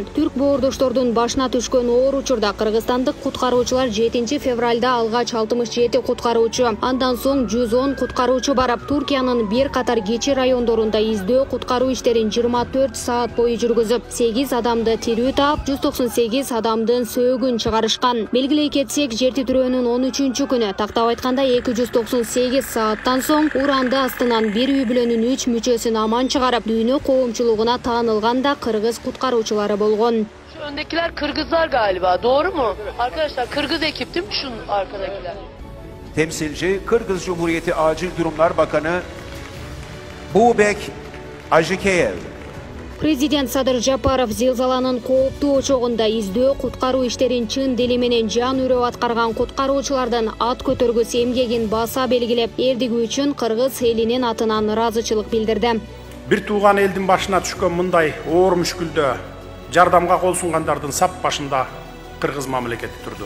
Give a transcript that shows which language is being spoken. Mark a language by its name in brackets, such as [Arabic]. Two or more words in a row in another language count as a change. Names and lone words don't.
[Kyrgyz] Түрк боордоштордун башына түшкөн оор учурда кыргызстандык куткаруучулар 7 февралда алгач 67 куткаруучу, андан соң 110 куткаруучу барып, Туркиянын бир катар кичи райондорунда издөө куткаруу иштерин 24 саат бою жүргүзүп, 8 адамды тирүү таап, 198 адамдын сөөгүн чыгарышкан. Белгилей кетсек, жер титирөөнүн 13 күнү, тактап айтканда 298 сааттан соң уранды астынан бир үй бүлөнүн 3 мүчөсүн аман чыгарып, дүйнө коомчулугуна таанылган да кыргыз куткаруучулары болгон. [Turkish] Şu öndekiler Kırgızlar galiba, doğru mu? Arkadaşlar Kırgız ekip değil mi şunun arkadakiler? Temsilci Kırgız Cumhuriyeti Acil Durumlar Bakanı Bubek Ajikeyev. [Kyrgyz] Президент Садыр Жапаров зилзаланын кооптуу очогунда издөө куткаруу иштерин чын дили менен жан үрөп аткарган куткаруучулардын ат көтөргүс эмгегин баса белгилеп, эрдиги үчүн кыргыз элинин атынан ыраазычылык билдирди. Бир тууган элдин башына түшкөн мындай оор мүшкүлдө жардамга кол сунгандардын сап башында кыргыз мамлекети турду.